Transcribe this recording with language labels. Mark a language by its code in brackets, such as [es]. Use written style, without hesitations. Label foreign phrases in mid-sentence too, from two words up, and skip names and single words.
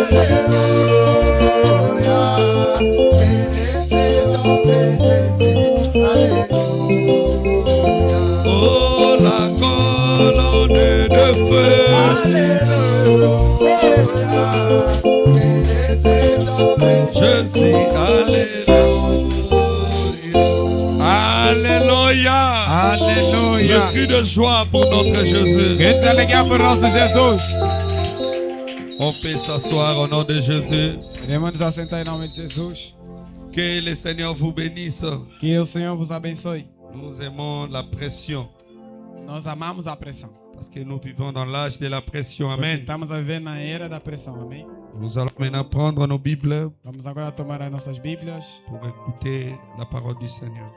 [fr] Oh, la colonne de feu. Je suis Alléluia. [pt] Aleluia. [fr] Le cri de joie pour notre Jésus. [pt] Grita alegria por nosso Jesus. [fr] On peut s'asseoir au nom de Jésus. [pt] Podemos nos assentar em nome de Jesus. [fr] Que le Seigneur vous bénisse. [pt] Que o Senhor vos abençoe. [fr] Nous aimons la pression [pt] Nós amamos a pressão. [fr] parce que nous vivons dans l'âge de la pression. [pt] Porque Amen. estamos a viver na era da pressão. Amém? [fr] Nous allons maintenant prendre nos Bibles [pt] Vamos agora tomar as nossas Bíblias [fr] pour écouter la parole du Seigneur.